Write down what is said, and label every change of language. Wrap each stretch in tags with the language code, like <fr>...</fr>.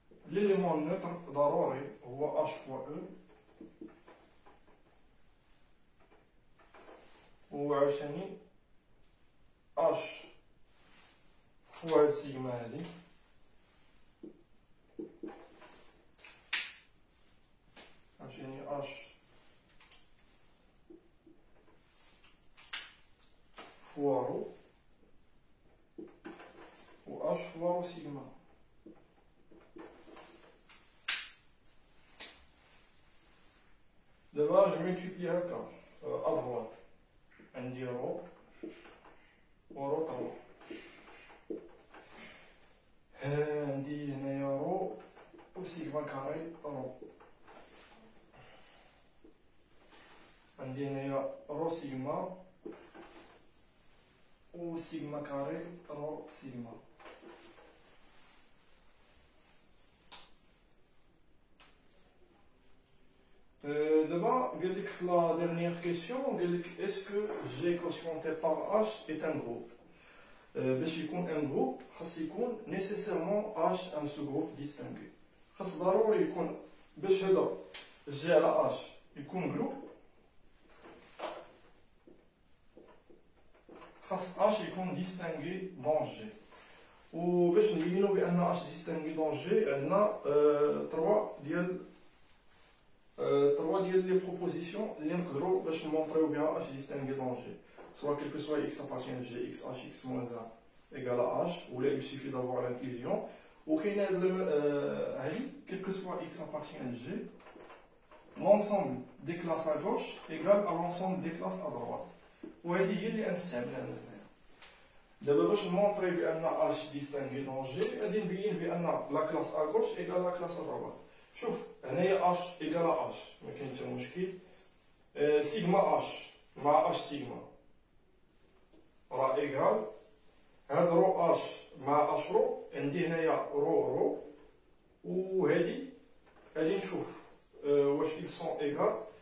<fr>L'élément neutre</fr> <ar>ضروري هو H fois E وعشاني H fois سيغما هذه عشاني H fois رو</ar> <fr>H fois rho sigma. D'abord, je multiplie à droite.</fr> <ar>عندي rho و rho 3. عندي هنايا rho و سيغما كاري rho. عندي هنايا rho سيغما و سيغما كاري rho سيغما.</ar> <fr>D'abord, la dernière question, est-ce que G quotienté par H est un groupe? باش يكون un groupe,</fr> <ar>خاص يكون</ar> <fr>nécessairement H un sous-groupe distingué.</fr> <ar>خاص ضروري يكون باش هذا G على H يكون groupe. خاص H يكون</ar> <fr>distingué dans G.</fr> <ar>وباش نبينو بأن</ar> <fr>H distingué dans G</fr> <ar>عندنا 3 ديال لي بروبوزيسيون اللي نقدروا باش نمونطريو بها H distingué dans G.</ar> <fr>Soit quel que soit x appartient à G, x, h, x moins 1 égale à h, ou là il suffit d'avoir l'inclusion. Ou quel que soit x appartient à G, l'ensemble des classes à gauche égale à l'ensemble des classes à droite. Ou elle dit il y a un simple. D'abord, je montre que h distingué dans G, et que la classe à gauche égale à la classe à droite.</fr> <ar>شوف هنايا</ar> <fr>h égale à h,</fr> <ar>ما كاينش مشكل. سيغما h مع h سيغما راه ايغال هاد رو اش مع اش رو. عندي هنايا رو وهادي غادي نشوف واش</ar> <fr>ils sont</fr> <ar>ايغال.</ar>